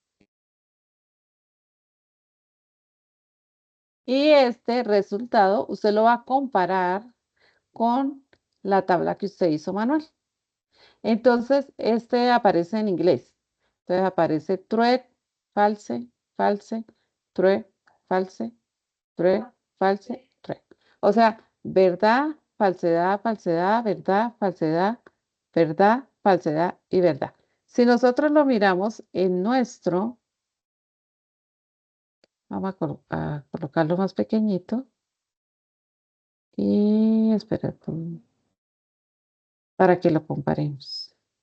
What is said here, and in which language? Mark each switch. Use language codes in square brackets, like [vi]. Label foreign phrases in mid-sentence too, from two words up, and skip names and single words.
[es] Y este resultado usted lo va a comparar con la tabla que usted hizo manual. Entonces, este aparece en inglés. Entonces aparece [en] true, false, false, true, false, true, false, true. [es] O sea, verdad, falsedad, falsedad, verdad, falsedad, verdad, falsedad y verdad. Si nosotros lo miramos en nuestro, vamos a colocarlo más pequeñito. Y espera, para que lo comparemos.